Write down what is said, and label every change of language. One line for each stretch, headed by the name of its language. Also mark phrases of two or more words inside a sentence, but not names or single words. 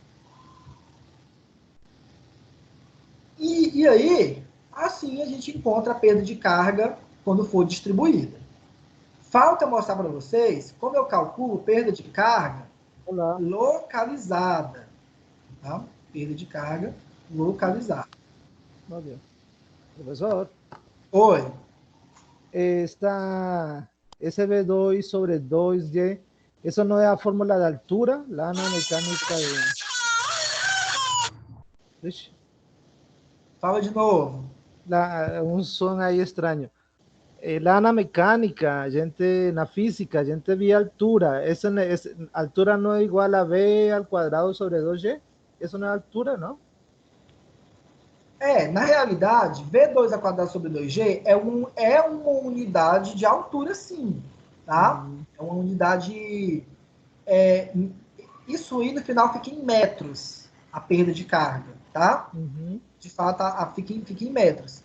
Portuguese: E aí, assim a gente encontra a perda de carga quando for distribuída. Falta mostrar para vocês como eu calculo perda de carga localizada. Tá? Perda de carga localizada.
Spanish: Muy bien. Profesor,
Portuguese: Oi.
Spanish: esta SB2 sobre 2Y, ¿eso no es la fórmula de altura? La ana mecánica de...
Portuguese: Ixi, Fala de novo.
Spanish: un son ahí extraño. La ana mecánica, gente, la física, gente vía altura. Altura no es igual a B al cuadrado sobre 2Y. Eso no es altura, ¿no?
Portuguese: Na realidade, V2 ao quadrado sobre 2G é uma unidade de altura, sim. Tá? É uma unidade... isso aí, no final, fica em metros, a perda de carga. Tá? De fato, fica em metros.